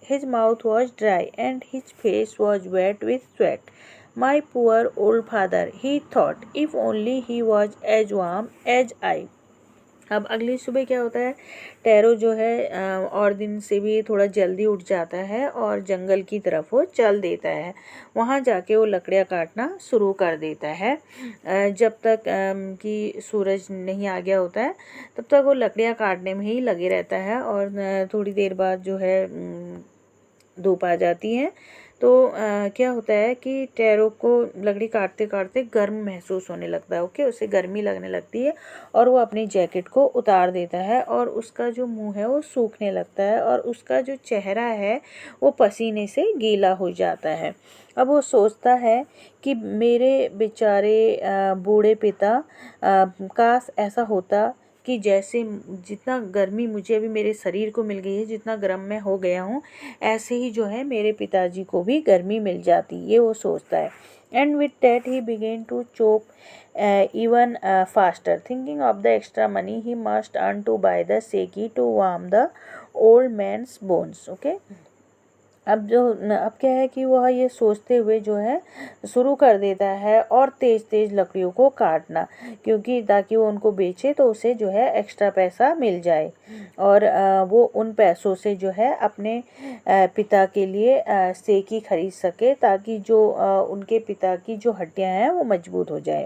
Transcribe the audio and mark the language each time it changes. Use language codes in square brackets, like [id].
[en] His mouth was dry and his face was wet with sweat. My poor old father, he thought, if only he was as warm as I. [hi] अब अगली सुबह क्या होता है, tarot जो है और दिन से भी थोड़ा जल्दी उठ जाता है और जंगल की तरफ वो चल देता है। वहाँ जाके वो लकड़ियाँ काटना शुरू कर देता है। जब तक कि सूरज नहीं आ गया होता है तब तक वो लकड़ियाँ काटने में ही लगे रहता है और थोड़ी देर बाद जो है धूप आ जाती है। तो क्या होता है कि टैरो को लकड़ी काटते काटते गर्म महसूस होने लगता है। ओके, उसे गर्मी लगने लगती है और वो अपनी जैकेट को उतार देता है और उसका जो मुंह है वो सूखने लगता है और उसका जो चेहरा है वो पसीने से गीला हो जाता है। अब वो सोचता है कि मेरे बेचारे बूढ़े पिता, काश ऐसा होता कि जैसे जितना गर्मी मुझे अभी मेरे शरीर को मिल गई है, जितना गर्म मैं हो गया हूँ, ऐसे ही जो है मेरे पिताजी को भी गर्मी मिल जाती, ये वो सोचता है। [en] And with that he began to chop even faster, thinking of the extra money he must earn to buy the seki to warm the old man's bones. [hi] Okay, अब क्या है कि वह ये सोचते हुए जो है शुरू कर देता है और तेज़ तेज़ लकड़ियों को काटना, क्योंकि ताकि वो उनको बेचे तो उसे जो है एक्स्ट्रा पैसा मिल जाए और वो उन पैसों से जो है अपने पिता के लिए सेकी खरीद सके, ताकि जो उनके पिता की जो हड्डियां हैं वो मजबूत हो जाए।